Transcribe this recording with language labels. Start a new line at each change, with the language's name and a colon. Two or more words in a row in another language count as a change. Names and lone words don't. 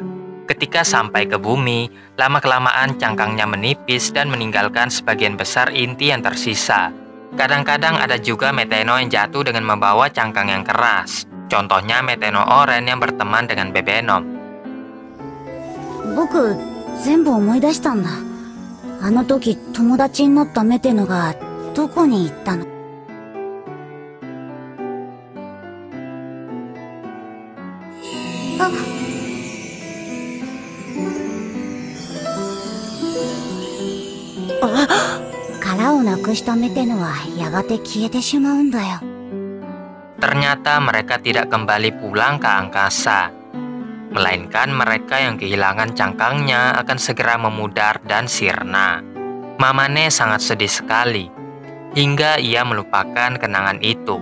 Indonesian: Ketika sampai ke bumi, lama-kelamaan cangkangnya menipis dan meninggalkan sebagian besar inti yang tersisa. Kadang-kadang ada juga Meteno yang jatuh dengan membawa cangkang yang keras. Contohnya Meteno oranye yang berteman dengan Bebenom.
Japanese: あの時友達になったメテノがどこに行ったの？あ、殻をなくしたメテノはやがて消えてしまうんだよ。
Indonesian: Ternyata mereka tidak kembali pulang ke angkasa, melainkan mereka yang kehilangan cangkangnya akan segera memudar dan sirna. Mamane sangat sedih sekali, hingga ia melupakan kenangan itu.